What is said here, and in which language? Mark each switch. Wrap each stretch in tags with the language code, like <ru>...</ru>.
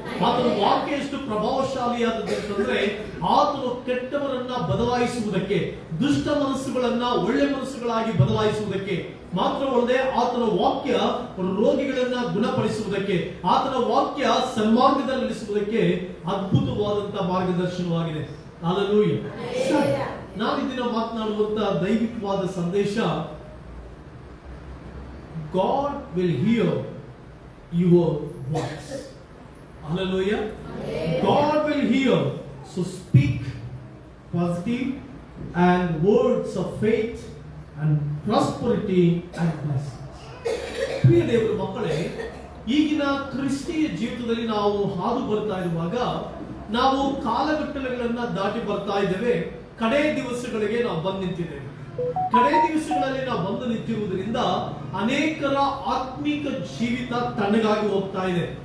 <kn>ಆತನ ವಾಕ್ಯ ಎಷ್ಟು ಪ್ರಭಾವಶಾಲಿಯಾದದಂತಂದ್ರೆ ಆತನು ಕೆಟ್ಟವರನ್ನ ಬದಲಾಯಿಸುವುದಕ್ಕೆ, ದುಷ್ಟ ಮನಸ್ಸುಗಳನ್ನ ಒಳ್ಳೆ ಮನಸ್ಸುಗಳಾಗಿ ಬದಲಾಯಿಸುವುದಕ್ಕೆ ಮಾತ್ರವಲ್ಲದೆ ಆತನ ವಾಕ್ಯ ರೋಗಿಗಳನ್ನ ಗುಣಪಡಿಸುವುದಕ್ಕೆ, ಆತನ ವಾಕ್ಯ ಸನ್ಮಾರ್ಗದಲ್ಲಿ ನಡೆಸುವುದಕ್ಕೆ ಅದ್ಭುತವಾದಂತಹ ಮಾರ್ಗದರ್ಶನವಾಗಿದೆ. ಹಲ್ಲೆಲೂಯ. ನಾವು ಇದನ್ನ ಮಾತನಾಡುವಂತ ದೈವಿಕವಾದ ಸಂದೇಶ,</kn> <en>God will hear your voice. Hallelujah. God will hear. So speak positive and words of faith and prosperity and blessings.</en> <kn>ಪ್ರಿಯ ದೇವರ ಮಕ್ಕಳೇ, ಈಗಿನ ಕ್ರಿಸ್ತೀಯ ಜೀವಿತದಲ್ಲಿ ನಾವು ಹಾದು ಬರ್ತಾ ಇರುವಾಗ ನಾವು ಕಾಲಘಟ್ಟಗಳನ್ನ ದಾಟಿ ಬರ್ತಾ ಇದ್ದೇವೆ. ಕಡೆ ದಿವಸಗಳಿಗೆ ನಾವು ಬಂದು ನಿಂತಿದ್ದೇವೆ. ಕಡೆ ದಿವಸಗಳಲ್ಲಿ ನಾವು ಬಂದು ನಿಂತಿರುವುದರಿಂದ ಅನೇಕರ ಆತ್ಮಿಕ ಜೀವಿತ ತಣ್ಣಗಾಗಿ ಹೋಗ್ತಾ ಇದೆ.</kn>